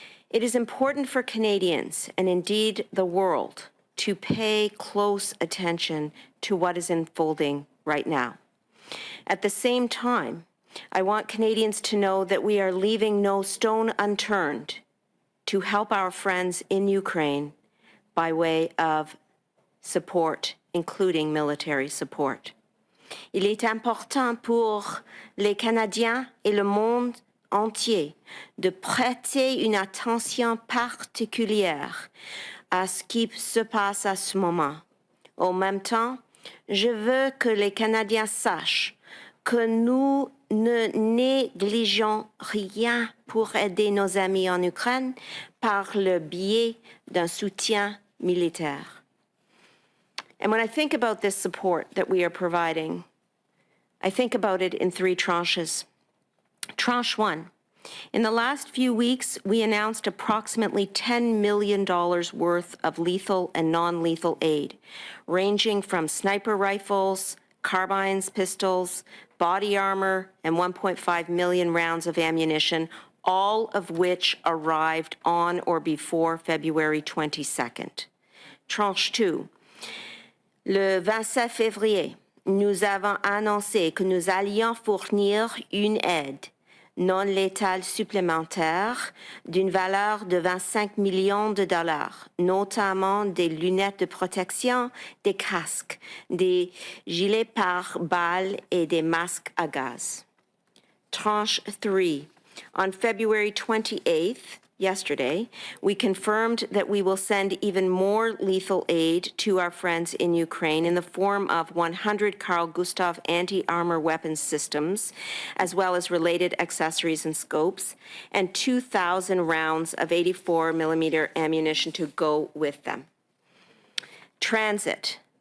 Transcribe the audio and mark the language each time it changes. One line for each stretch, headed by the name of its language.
English: It is important for Canadians, and indeed the world, to pay close attention to what is unfolding right now. At the same time, I want Canadians to know that we are leaving no stone unturned to help our friends in Ukraine by way of support, including military support.
French: Il est important pour les Canadiens et le monde entier de prêter une attention particulière à ce qui se passe à ce moment. En même temps, je veux que les Canadiens sachent que nous ne négligeons rien pour aider nos amis en Ukraine par le biais d'un soutien militaire.
English: And when I think about this support that we are providing, I think about it in three tranches. Tranche one. In the last few weeks, we announced approximately $10 million worth of lethal and non-lethal aid, ranging from sniper rifles, carbines, pistols, body armor, and 1.5 million rounds of ammunition, all of which arrived on or before February 22nd. Tranche 2.
French: Le 27 février, nous avons annoncé que nous allions fournir une aide non létale supplémentaire d'une valeur de 25 millions de dollars, notamment des lunettes de protection, des casques, des gilets pare-balles et des masques à gaz.
English: Tranche 3. On February 28th, yesterday, we confirmed that we will send even more lethal aid to our friends in Ukraine in the form of 100 Carl Gustav anti-armor weapons systems, as well as related accessories and scopes, and 2,000 rounds of 84mm ammunition to go with them. Transit.